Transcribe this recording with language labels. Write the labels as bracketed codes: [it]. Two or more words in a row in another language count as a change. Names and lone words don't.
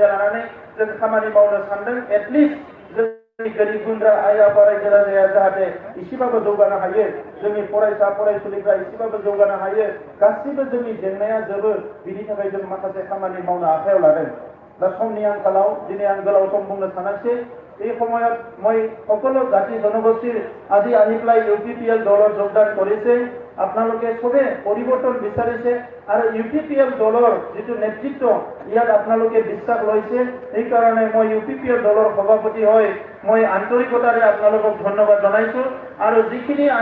[brx] लानानै जों खामानि मावनो सानदों एटलिस्ट जोंनि गोरिब गुन्द्रा आइ आफा रायजो राजाया जाहाथे एसेबाबो जौगानो हायो जोंनि फरायसा फरायसुलिफ्रा एसेबाबो जौगानो हायो गासिबो जोंनि जेंनाया जोबो बिनि थाखाय जों माखासे खामानि मावनो आखायाव लादों दा समनि आंखालाव दिनै आं गोलाव सम बुंनो सानाखिसै [as] এই সময়ত মই সকলো জাতি জনগোষ্ঠীৰ আজি আহি পেলাই ইউপিপিএল দলত যোগদান কৰিছে আপোনালোকে সবে পৰিৱৰ্তন বিচাৰিছে আৰু ইউপিপিএল দলৰ যিটো নেতৃত্ব ইয়াত আপোনালোকে বিশ্বাস লৈছে এই কাৰণে মই ইউপিপিএল দলৰ সভাপতি হয় মই আন্তৰিকতাৰে আপোনালোকক ধন্যবাদ জনাইছো আৰু যিখিনি